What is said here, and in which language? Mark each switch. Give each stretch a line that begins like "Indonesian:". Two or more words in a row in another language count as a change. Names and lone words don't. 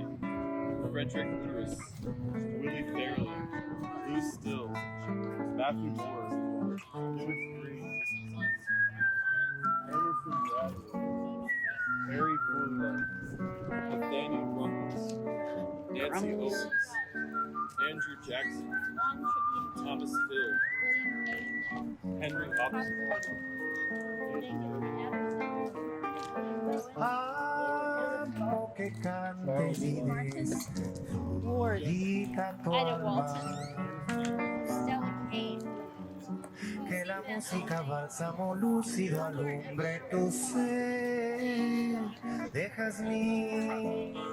Spanish: Frederick Lewis, Willie Fairley, Bruce Still, Matthew Moore, Louis Green, Anderson Bradley, Harry Furlow, Nathaniel Ruggles, Nancy Owens, Andrew Jackson, Thomas Phil, Henry Oxford, Amo que cantes dedica tu alma, que la música bálsamo lúcido alumbre tu ser, dejas mi